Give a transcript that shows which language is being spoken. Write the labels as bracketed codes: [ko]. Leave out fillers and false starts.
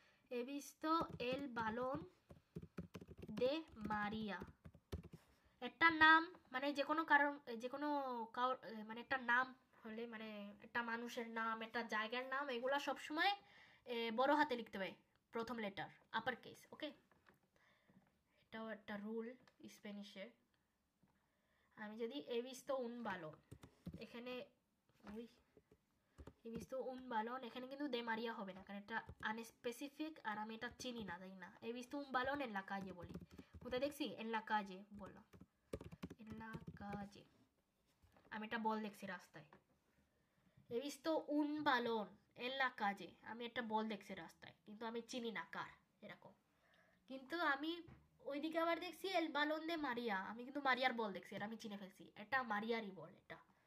[es] he visto el balón de María, [bn] একটা নাম মানে যে কোনো কারণ, যে কোনো মানে একটা নাম হলে, মানে একটা মানুষের নাম, একটা জায়গার নাম, এগুলা সবসময় বড় হাতে লিখতে হবে, প্রথম লেটার আপার কেস। ওকে, এটাও একটা রুল স্প্যানিশের। আমি যদি [es] he visto un balón, [bn] এখানে he visto un balón, এখানে কিন্তু দে মারিয়া হবে না, কারণ এটা আনস্পেসিফিক আর আমি এটা চিনি না, তাই না? [es] he visto un balón en la calle [bn] বলি, কোথায় দেখছি? [es] en la calle [bn] বললাম, en la calle, আমি একটা বল দেখছি রাস্তায়। [es] he visto un balón en la calle, [bn] আমি একটা বল দেখছি রাস্তায়, কিন্তু আমি চিনি না কার, এরকম। কিন্তু আমি ওইদিকে আবার দেখছি [es] এল বালন দে মারিয়া, [bn] আমি কিন্তু মারিয়ার বল দেখছি, এটা আমি চিনে ফেলছি, এটা মারিয়ারই বল এটা।